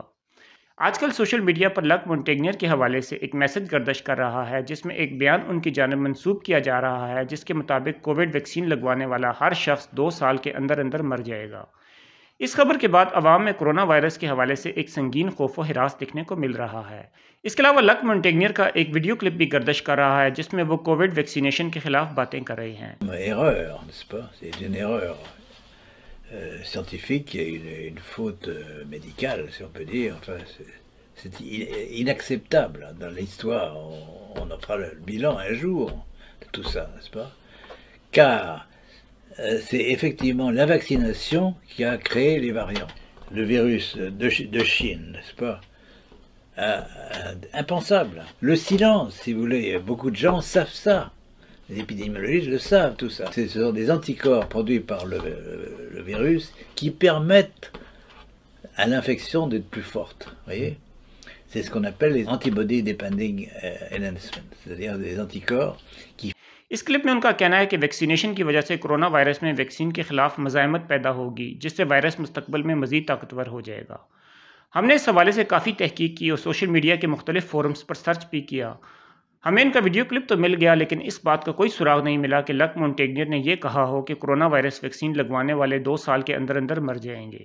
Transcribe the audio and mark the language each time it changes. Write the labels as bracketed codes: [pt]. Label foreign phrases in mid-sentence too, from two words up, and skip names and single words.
[ur] آج کل سوشل میڈیا پر لک مونٹینیئر کے حوالے سے ایک میسج گردش کر رہا ہے، جس میں ایک بیان ان کی جانب منسوب کیا جا رہا ہے، جس کے مطابق کووڈ ویکسین لگوانے والا ہر شخص 2 سال کے اندر اندر مر جائے گا. اس خبر کے بعد عوام میں کورونا وائرس کے حوالے سے ایک سنگین خوف و ہراس دیکھنے کو مل رہا ہے. اس کے علاوہ لک مونٹینیئر کا ایک ویڈیو کلپ بھی گردش کر رہا ہے، جس میں وہ کووڈ ویکسینیشن کے خلاف باتیں کر رہے ہیں. [fr] Erreur, n'est-ce pas? C'est une erreur scientifique et une faute médicale, si on peut dire. Enfin, c'est inacceptable dans l'histoire. On en fera le bilan un jour de tout ça, n'est-ce pas? Car c'est effectivement la vaccination qui a créé les variants. Le virus de Chine, n'est-ce pas? Impensable. Le silence, si vous voulez, beaucoup de gens savent ça. Les épidémiologistes le savent, tout ça. Ce sont des anticorps produits par le virus qui permettent à l'infection d'être plus forte. Vous voyez? C'est ce qu'on appelle les [en] antibody depending enhancement, [fr] c'est-à-dire des anticorps qui... [ur] اس کلپ میں ان کا کہنا ہے کہ ویکسینیشن کی وجہ سے کورونا وائرس میں ویکسین کے خلاف مزاحمت پیدا ہوگی، جس سے وائرس مستقبل میں مزید طاقتور ہو جائے گا. ہم نے اس حوالے سے کافی تحقیق کی اور سوشل میڈیا کے مختلف فورمز پر سرچ بھی کیا. ہمیں ان کا ویڈیو کلپ تو مل گیا، لیکن اس بات کا کوئی سراغ نہیں ملا کہ لک مونٹینیئر نے یہ کہا ہو کہ کورونا وائرس ویکسین لگوانے والے 2 سال کے اندر اندر مر جائیں گے.